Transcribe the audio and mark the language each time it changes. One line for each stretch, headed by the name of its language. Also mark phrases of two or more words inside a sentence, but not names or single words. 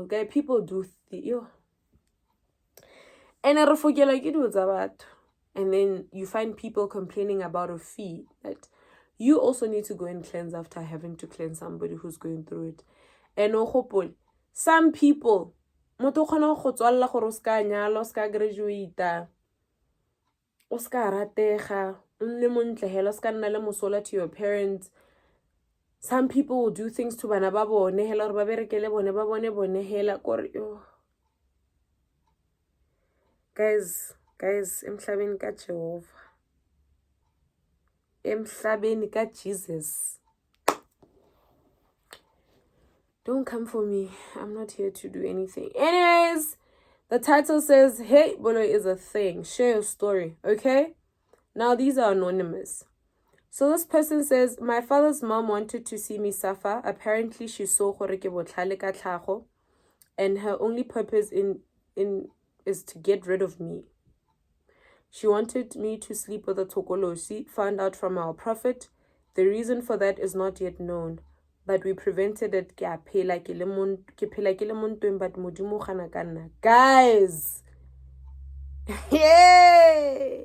English: People do and then you find people complaining about a fee that you also need to go and cleanse after having to cleanse somebody who's going through it. And some people,
Tswana: motho khona go tswalla gore o ska nyala, o ska graduate, o ska ratega, nne montle hela, o ska nna le mosola
English: to your parents. Some people will do things to
Tswana: bana ba bone hela gore ba berekele bone ba bone hela kore guys,
Zulu: emhlabeni ka Jehovah, emhlabeni ka Jesus.
English: Don't come for me. I'm not here to do anything. Anyways, the title says, hey, Boloi is a thing. Share your story, okay? Now, these are anonymous. So this person says, my father's mom wanted to see me suffer. Apparently, she saw
Tswana: gore ke botlhale ka tlhago,
English: and her only purpose is to get rid of me. She wanted me to sleep with a tokolosi, found out from our prophet. The reason for that is not yet known, but we prevented it. Guys, yay!